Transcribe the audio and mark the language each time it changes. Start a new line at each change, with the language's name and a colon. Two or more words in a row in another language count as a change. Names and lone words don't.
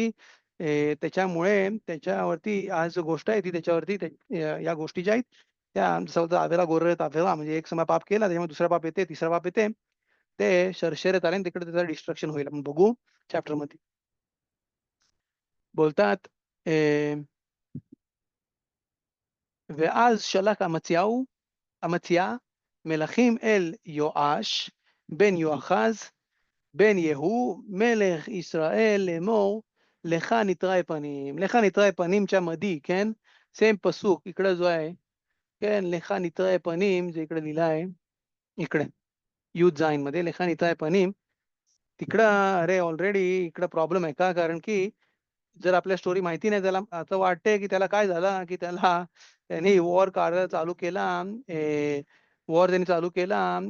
Marathi: त्याच्यामुळे त्याच्यावरती आज जो गोष्ट आहे ती त्याच्यावरती या गोष्टी ज्या आहेत त्या जसं बोलतात
Hebrew: "עבירה גוררת עבירה"
Marathi: म्हणजे एक समा पाप केला त्याच्यामुळे दुसरा पाप येते, तिसरा पाप येते. ते शरशेरत आले आणि तिकडे त्याचं डिस्ट्रक्शन होईल. आपण बघू चॅप्टरमध्ये.
Hebrew: बोलतात ואז שלח אמציה מלכים אל יואש בן יואחז בן יהוא מלך ישראל לאמור לך נתראה פנים. לך נתראה
Marathi: פניमच्या मध्ये, כן? सेम पसूक इकडं जो आहे,
Hebrew: כן? לך נתראה
Marathi: पनीम जे इकडे लिहिलं आहे, इकडे युद्ध जाईन मध्ये
Hebrew: לך נתראה פנים.
Marathi: तिकडं अरे ऑलरेडी इकडं प्रॉब्लेम आहे का? कारण की जर आपल्या स्टोरी माहिती नाही त्याला असं वाटतंय की त्याला काय झालं, की त्यांनी वॉर करायला चालू केला. वॉर त्यांनी चालू केला.